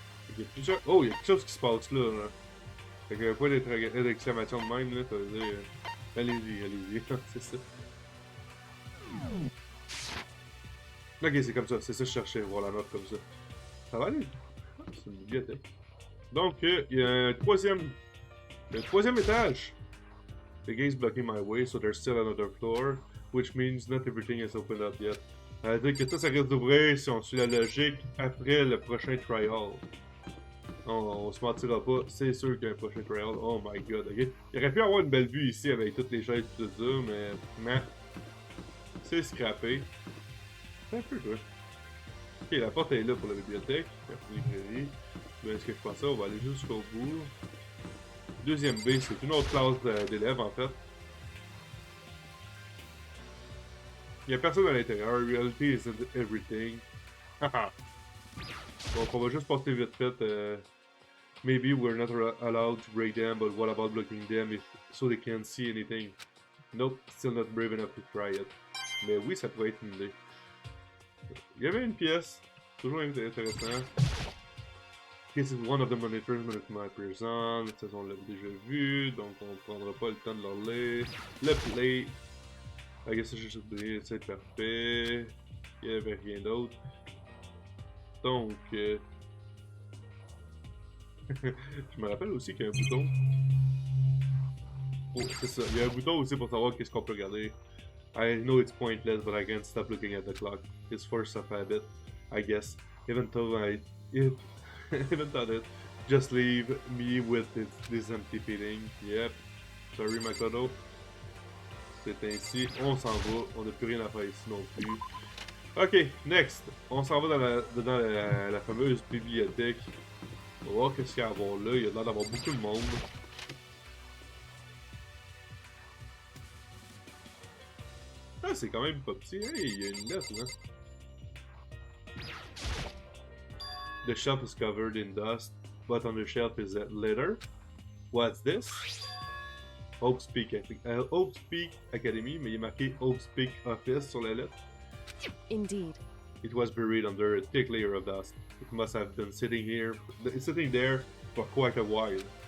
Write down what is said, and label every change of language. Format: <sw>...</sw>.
<fr>Il y a plusieurs... Oh, il y a quelque chose qui se passe là. Fait qu'il y a un point d'exclamation de même, là, ça veut dire... allez-y, allez-y, c'est ça. Ok, c'est comme ça, c'est ça que je cherchais, voir la map comme ça. Ça va aller? C'est une bibliothèque. Donc, il y a un troisième étage.</fr> <en>The gate's blocking my way, so there's still another floor, which means not everything is opened up yet.</en> <fr>Ça veut dire que ça risque d'ouvrir si on suit la logique après le prochain trial. On se mentira pas, c'est sûr qu'il y a un prochain trial.</fr> <en>Oh my god, ok.</en> <fr>Il aurait pu avoir une belle vue ici avec toutes les chaises et tout ça, mais c'est scrappé. C'est un peu quoi. Ok, la porte est là pour la bibliothèque, la librairie. Est-ce que je pense ça? On va aller jusqu'au bout. Deuxième B, c'est une autre classe d'élèves en fait. Il n'y a personne à l'intérieur.</fr> <en>Reality isn't everything.</en> <fr>Donc on va juste passer vite fait.</fr> <en>Maybe we're not allowed to break them, but what about blocking them so they can't see anything? Nope, still not brave enough to try it.</en> <fr>Mais oui, ça pourrait être une idée. Il y avait une pièce, toujours intéressant.</fr> <en>This is one of the monitors my person.</en> <fr>Ça, on l'a déjà vu, donc on prendra pas le temps de leur lire. Le play.</fr> <en>I guess</en> <fr>j'ai juste oublié, c'est parfait. Il n'y avait rien d'autre. Donc, je me rappelle aussi qu'il y a un bouton. Oh, c'est ça. Il y a un bouton aussi pour savoir qu'est-ce qu'on peut regarder.</fr> <en>I know it's pointless, but I can't stop looking at the clock. It's force of habit, I guess. Even though even thought it. Just leave me with this empty feeling. Yep. Sorry, Makoto.</en> <fr>C'est ainsi. On s'en va. On n'a plus rien à faire ici non plus.</fr> <en>Ok, next.</en> <fr>On s'en va dans la fameuse bibliothèque. On va voir qu'est-ce qu'il y a à voir là. Il y a l'air d'avoir beaucoup de monde. Ah, c'est quand même pas petit. Hey, il y a une lettre là.</fr> <en>The shelf is covered in dust, but on the shelf is a letter. What's this?</en> <fr>Hope Speak Academy, mais il est marqué Hope Speak Office sur la lettre.</fr> <en>Indeed. It was buried under a thick layer of dust. It must have been sitting there for quite a while.</en>